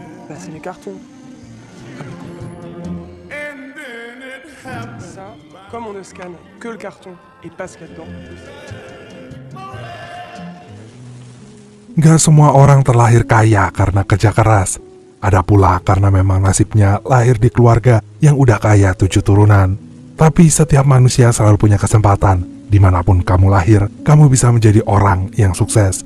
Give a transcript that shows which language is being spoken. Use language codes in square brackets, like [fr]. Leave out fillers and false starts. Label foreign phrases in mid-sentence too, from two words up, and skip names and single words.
[fr] Bah, c'est les cartons. Ça, comme on ne scanne que le carton et pas ce qu'il y a dedans. [id] Gak semua orang terlahir kaya karena kerja keras. Ada pula karena memang nasibnya lahir di keluarga yang udah kaya 7 turunan. Tapi setiap manusia selalu punya kesempatan. Dimanapun kamu lahir, kamu bisa menjadi orang yang sukses.